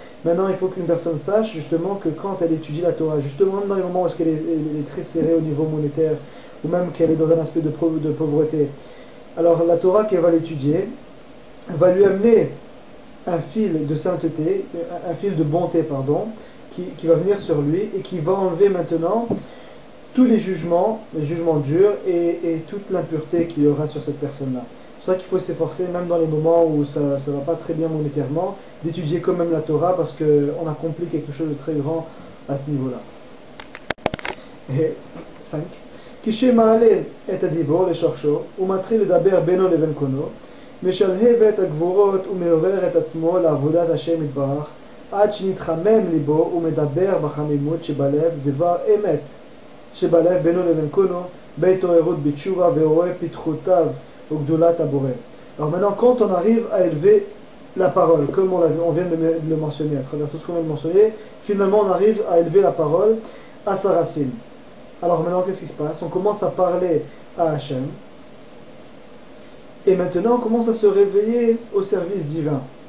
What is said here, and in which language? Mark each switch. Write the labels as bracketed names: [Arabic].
[French] Maintenant il faut qu'une personne sache justement que quand elle étudie la Torah, justement dans les moments où est-ce qu'elle est très serrée au niveau monétaire, ou même qu'elle est dans un aspect de pauvreté, alors la Torah qu'elle va l'étudier va lui amener un fil de sainteté, un fil de bonté, pardon, qui va venir sur lui et qui va enlever maintenant tous les jugements durs et toute l'impureté qu'il y aura sur cette personne-là. ça qu'il faut s'efforcer, même dans les moments où ça ne va pas très bien monétairement, d'étudier quand même la Torah parce qu'on accomplit quelque chose de très grand à ce niveau-là. Et 5. [Hebrew] Kishe ma'ale et adibor le shorcho, umatri le daber beno leven kono, משלהב את הגבורות ומעורר את עצמו לעבודת השם יתברך עד שנתחמם ליבו ומדבר בחמימות שבלב דבר אמת שבלב בינו לבין קונו בהתעוררות בתשובה ורואה פתחותיו וגדולת הבורא. [French] Alors maintenant, quand on arrive à élever la parole, comme on vient de le mentionner, à travers tout ce qu'on vient de mentionner, finalement on arrive à élever la parole à sa racine. Alors maintenant, qu'est-ce qui se passe? On commence à parler à Hachem. Et maintenant, on commence à se réveiller au service divin.